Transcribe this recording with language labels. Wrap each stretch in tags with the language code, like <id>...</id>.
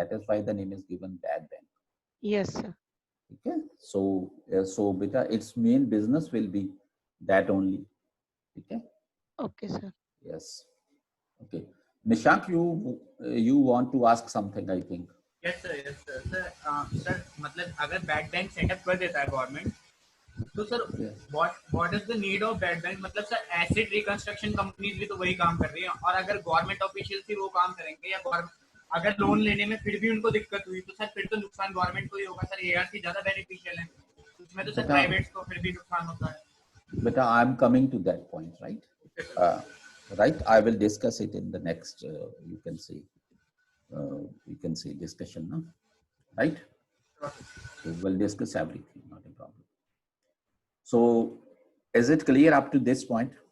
<en>That is why the name is given bad bank. Yes, sir. Okay, so beta, its main business will be that only. Okay. Okay, sir. Yes. Okay. Nishank, you want to ask something, I think. Yes sir, yes sir.</en> <hi>Sir, मतलब अगर bad bank setup कर देता है government, तो sir</hi> <en>Yes. What is the need of bad bank?</en> <hi>मतलब sir acid reconstruction companies भी तो वही काम कर रही हैं, और अगर गवर्नमेंट ऑफिशियल भी वो काम करेंगे, या अगर लोन लेने में फिर भी उनको दिक्कत हुई, तो सर फिर तो नुकसान गवर्नमेंट को ही होगा सर। एआरसी ज्यादा बेनिफिशियल है, उसमें तो सर प्राइवेट को फिर भी नुकसान होता है।</hi> <en>But I'm coming to that point, right? Right. I will discuss it in the next. You can say. You can say discussion, no? Right? So we'll discuss everything, not a problem. So, is it clear up to this point?</en>